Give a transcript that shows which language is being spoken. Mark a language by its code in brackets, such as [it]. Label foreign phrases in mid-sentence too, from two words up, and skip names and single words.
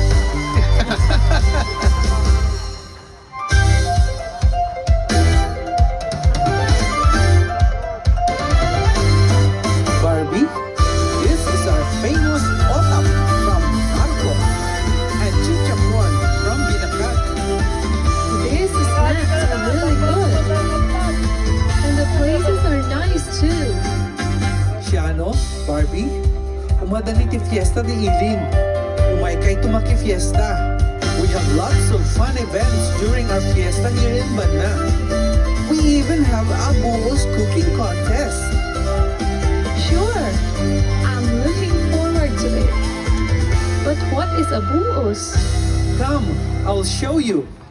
[en] Barbie, this is our famous otap from Marco and chichapon from Binacat. These snacks are really good, and the places are nice too. [ilo] Siano, Barbie, umadani ti fiesta ni Ilin. Umay kay tumaki fiesta. [en] We have lots of fun events during our fiesta here in Banna. We even have Abuos cooking contest. Sure, I'm looking forward to it. But what is Abuos? Come, I'll show you.